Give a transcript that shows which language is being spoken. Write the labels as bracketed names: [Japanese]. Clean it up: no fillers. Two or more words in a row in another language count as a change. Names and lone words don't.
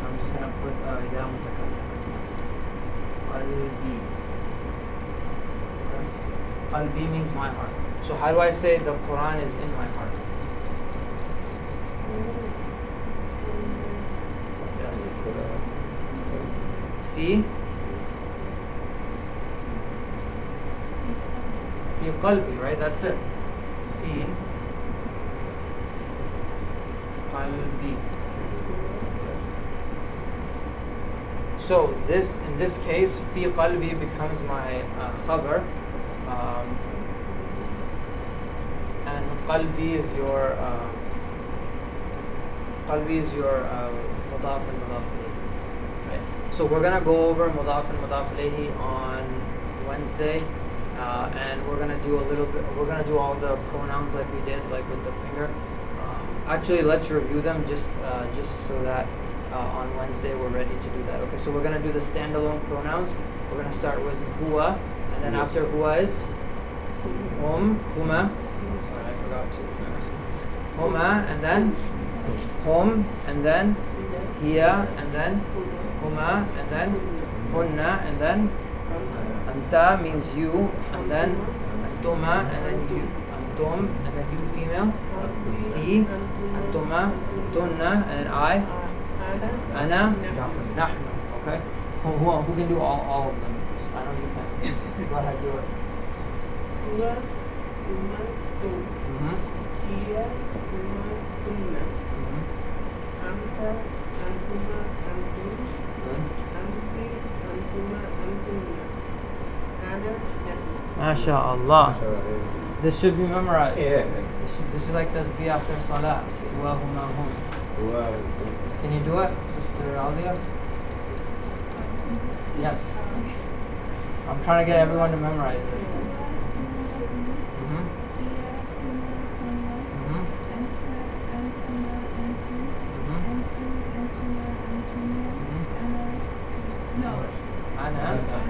[English] I'm just gonna put [Arabic] يا متكلم. [English] Qalbi. Qalbi means my heart. So how do I say the Quran is in my heart? Yes. [Arabic] في قلبي, [English] right? That's it. [Arabic] في قلبي. [English] So in this case, [Arabic] في قلبي [English] becomes my khabar. And qalbi is your mudaf and [Arabic] مضاف إليه. [English] Right? So we're gonna go over mudaf and [Arabic] مضاف إليه [English] on Wednesday, and we're gonna do all the pronouns like we did, like with the finger. Actually, let's review them just so that on Wednesday we're ready to do that. Okay, so we're gonna do the standalone pronouns. We're gonna start with huwa, and then after huwa is huma. Sorry, I forgot to. Huma, and then hum, and then hiya, and then huma, and then hunna, and then anta means you, and then antuma, and then you, antum, and then you female, he, [Arabic] أنتما، تنّ, [English] and then I, [Arabic] أنا، نحن. [English] Okay, who can do all of them? I know you can. Go ahead, do it. [Arabic] هو، هما، تم. Mm-hmm. هي، هما, hunna. Mm-hmm. أنتَ، أنتما، أنتم. [English] Good. [Arabic] أنتِ، أنتما، أنتنّ. أنا، نحن. MashaAllah. [English] This should be memorized. Yeah. This is like tasbih after salah. [Arabic] هو، هما، هم. [English] Wow. Can you do it, Sister Alia? Yes. I'm trying to get everyone to memorize it. Mm-hmm. Mm-hmm. [Arabic] Anna.